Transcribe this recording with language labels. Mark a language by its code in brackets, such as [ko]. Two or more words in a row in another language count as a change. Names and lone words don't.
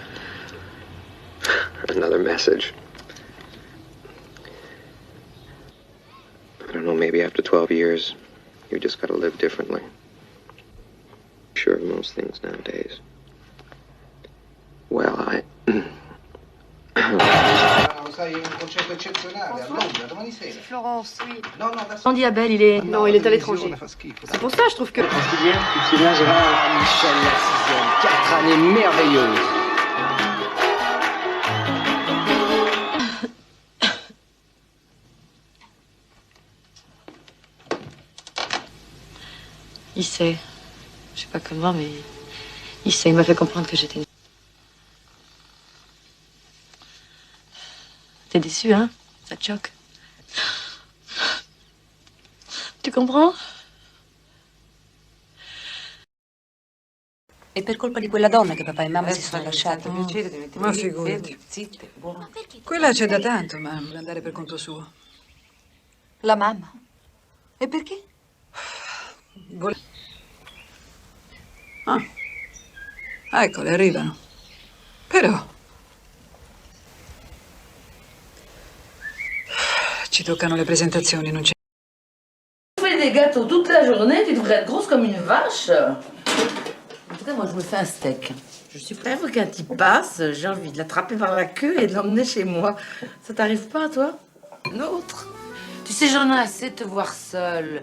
[en] Another message. I don't know, maybe after 12 years, you just gotta live differently. Sure of most things nowadays. Well, [it] Sai, un concerto eccezionale a Londra domani sera. [fr] Florence, oui. [it] No, no, adesso. [fr] On dit Abel, il est... Non, il est à l'étranger. C'est pour ça, je trouve que... Tu te souviens, Gérard? Michel, la 6e. 4 années merveilleuses. Il sait. Je sais pas comment, mais il sait. Il m'a fait comprendre que j'étais... T'es déçu, hein? Ça te choque. Tu comprends? [it] È per colpa di quella donna che papà e mamma si sono lasciati. Ma figurati. Quella c'è da tanto, ma vuole andare per conto suo. La mamma? E perché? Ah, eccole, arrivano. Però... ci toccano le presentazioni, non c'è... [fr] Tu fais des gâteaux toute la journée, tu devrais être grosse comme une vache. En tout cas, moi, je me fais un steak. Je suis prête quand il passe, j'ai envie de l'attraper par la queue et de l'emmener chez moi. Ça t'arrive pas, toi? L'autre? Tu sais, j'en ai assez de te voir seule.